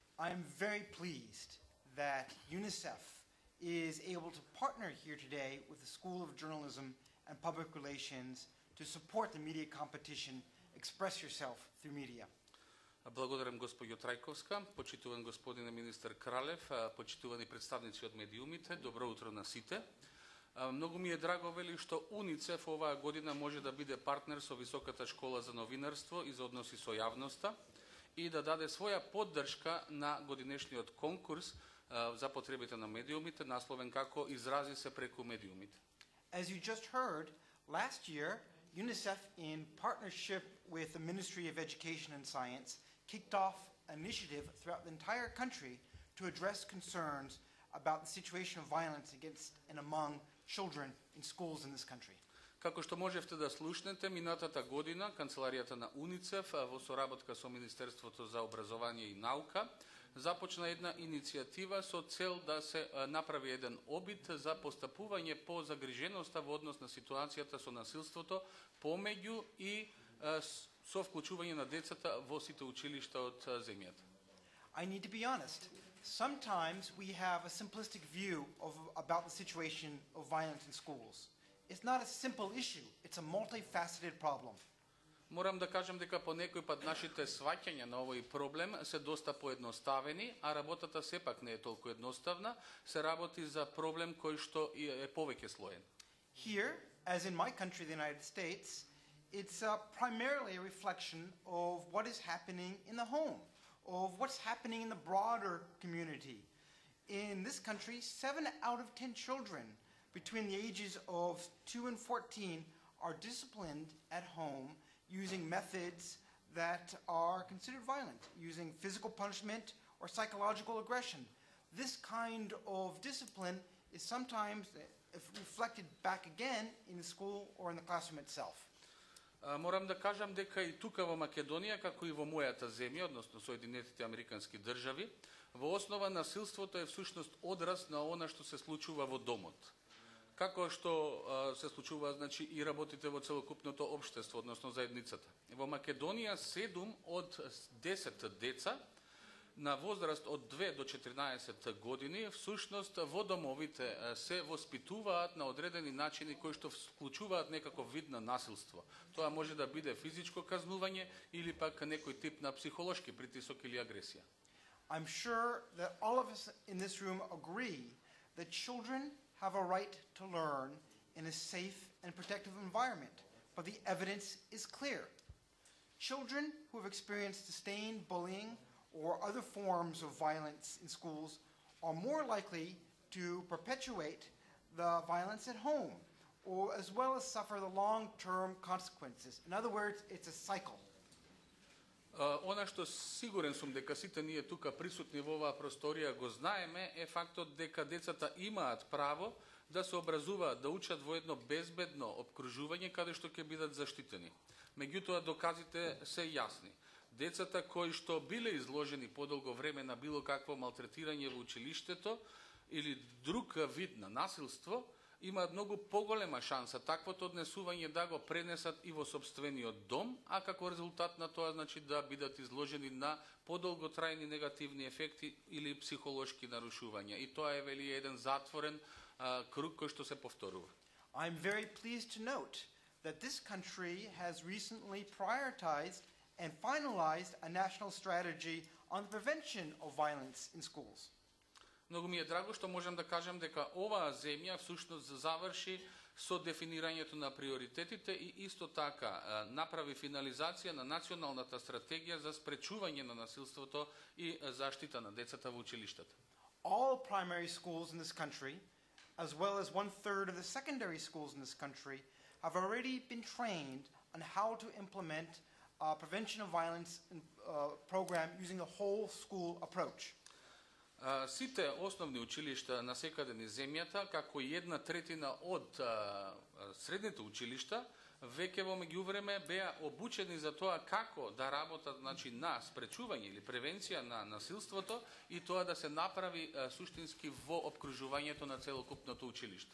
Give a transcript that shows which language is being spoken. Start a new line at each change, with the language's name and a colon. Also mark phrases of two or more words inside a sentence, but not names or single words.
English: I'm very pleased that UNICEF is able to partner here today with the School of Journalism and Public Relations to support the media competition Express Yourself through Media.
Macedonian: Благодарам госпоѓо Трајковска, почитуван господине министер Кралев, почитувани представници од медиумите, добро утро на сите. Многу ми е драго вели што УНИЦЕФ оваа година може да биде партнер со Високата школа за новинарство и за односи со јавноста и да даде своја поддршка на годинешниот конкурс за потребите на медиумите, насловен како Изрази се преку медиумите.
English: As you just heard, last year UNICEF, in partnership with the Ministry of Education and Science, kicked off an initiative throughout the entire country to address concerns about the situation of violence against and among children in schools in this country.
Macedonian: Како што можевте да слушнете, минатата година Канцеларијата на УНИЦЕФ во соработка со Министерството за образование и наука започна една иницијатива со цел да се направи еден обид за постапување по загриженоста во однос на ситуацијата со насилството помеѓу и со вклучување на децата во сите училишта од земјата.
English: I need to be honest. Sometimes we have a simplistic view about the situation of violence in schools. It's not a simple issue, it's a multifaceted problem.
Macedonian: Морам да кажам дека по некој пат нашите сваќања на овој проблем се доста поедноставени, а работата сепак не е толку едноставна, се работи за проблем кој што е повеќе слоен.
English: Here, as in my country, the United States, it's primarily a reflection of what is happening in the home, of what's happening in the broader community. In this country, 7 out of 10 children between the ages of 2 and 14 are disciplined at home using methods that are considered violent, using physical punishment or psychological aggression. This kind of discipline is sometimes reflected back again in the school or in the classroom itself.
Macedonian: Морам да кажам дека и тука во Македонија, како и во мојата земја, односно Соединетите Американски држави, во основа насилството е всушност одраз на она што се случува во домот. Како што се случува, значи, и работите во целокупното општество, односно заедницата. Во Македонија 7 од 10 деца на возраст од 2 до 14 години всушност во домовите се воспитуваат на одредени начини кои што вклучуваат некаков вид на насилство. Тоа може да биде физичко казнување или пак некој тип на психолошки притисок или агресија.
English: I'm sure that all of us in this room agree that children have a right to learn in a safe and protective environment, but the evidence is clear. Children who have experienced sustained bullying or other forms of violence in schools are more likely to perpetuate the violence at home, or as well as suffer the long-term consequences. In other words, it's a cycle.
Macedonian: Она што сигурен сум дека сите ние тука присутни во оваа просторија го знаеме е фактот дека децата имаат право да се образуваат, да учат во едно безбедно опкружување каде што ќе бидат заштитени. Меѓутоа доказите се јасни. Децата кои што биле изложени подолго време на било какво малтретирање во училиштето или друг вид на насилство, имаат многу поголема шанса таквото однесување да го пренесат и во сопствениот дом, а како резултат на тоа значи да бидат изложени на подолготрајни негативни ефекти или психолошки нарушувања. И тоа е вели еден затворен круг кој што се повторува.
English: I'm very pleased to note that this country has recently prioritized and finalized a national strategy on the prevention of violence in schools.
Macedonian: Многу ми е драго што можам да кажам дека оваа земја всушност заврши со дефинирањето на приоритетите и исто така направи финализација на националната стратегија за спречување на насилството и заштита на децата во училиштата.
English: All primary schools in this country, as well as 1/3 of the secondary schools in this country, have already been trained on how to implement a prevention of violence program using the whole school approach.
Macedonian: Сите основни училишта на секаде низ земјата, како и 1/3 од средните училишта, веќе во меѓувреме беа обучени за тоа како да работат, значи, на спречување или превенција на насилството и тоа да се направи суштински во опкружувањето на целокупното училиште.